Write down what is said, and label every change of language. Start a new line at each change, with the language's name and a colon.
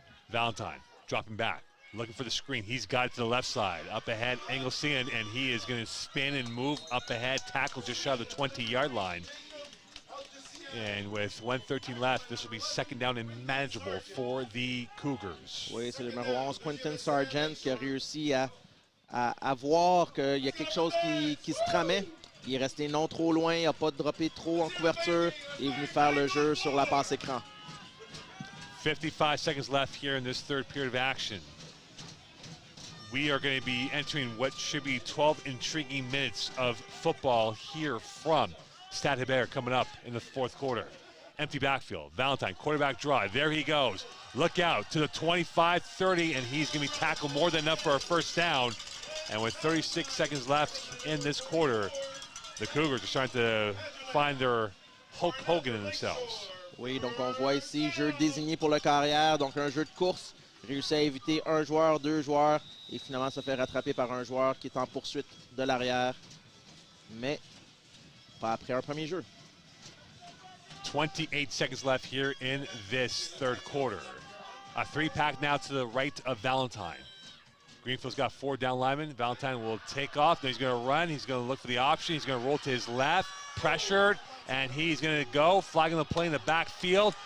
English: Valentine dropping back, looking for the screen. He's got it to the left side. Up ahead, Engelsian, and he is going to spin and move up ahead, tackle just shy of the 20-yard line. And with 1:13 left, this will be second down and manageable for the Cougars.
French: Oui, c'est le numéro 11, Quentin Sargent, qui a réussi à voir qu'il y a quelque chose qui se tramait. Il est resté non trop loin, il n'a pas droppé trop en couverture. Il est venu faire le jeu sur la passe écran.
English: 55 seconds left here in this third period of action. We are going to be entering what should be 12 intriguing minutes of football here from Stade Hébert coming up in the fourth quarter. Empty backfield. Valentine, quarterback drive. There he goes. Look out to the 25-30, and he's going to be tackled more than enough for a first down. And with 36 seconds left in this quarter, the Cougars are starting to find their Hulk Hogan in themselves.
French: Oui, donc on voit ici, jeu désigné pour le carrière, donc un jeu de course. Réussit à éviter un joueur, 2 joueurs, et finalement se fait rattraper par un joueur qui est en poursuite de l'arrière. Mais pas après un premier jeu.
English: 28 seconds left here in this third quarter. A 3-pack now to the right of Valentine. Greenfield's got 4 down linemen. Valentine will take off. Then he's going to run. He's going to look for the option. He's going to roll to his left, pressured, and he's going to go, flagging the play in the backfield.